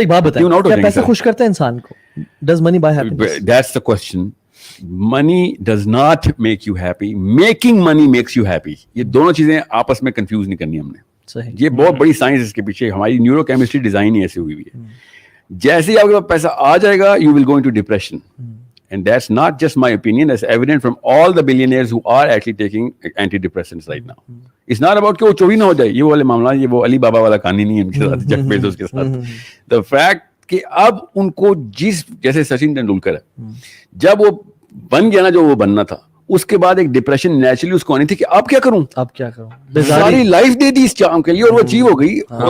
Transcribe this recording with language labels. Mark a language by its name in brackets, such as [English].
[Hindi] एक बात बताएं, क्या पैसा खुश करता है इंसान को? [English] Does money buy happiness? That's the question. Money does not make you happy. Making money makes you happy. [Hindi] ये दोनों चीजें आपस में कंफ्यूज नहीं करनी हमने. सही. ये बहुत बड़ी साइंस इसके पीछे, हमारी न्यूरोकेमिस्ट्री डिजाइन ही ऐसी हुई हुई है. जैसे ही आपके पास पैसा आ जाएगा, you will go into depression. [English] And that's not just my opinion, that's evident from all the billionaires who are actually taking antidepressants right now. [Hindi] It's not about कि वो चोरी ना हो जाए, ये वाले मामला, ये वो अली बाबा वाला कहानी नहीं है उनके साथ, जेफ बेजोस के साथ. The fact कि अब उनको जैसे सचिन तेंदुलकर है, जब वो बन गया ना जो वो बनना था, उसके बाद एक डिप्रेशन नेचुरली उसको आनी थी कि अब क्या करूं, सारी लाइफ दे दी इस काम के लिए और वो अचीव हो गई.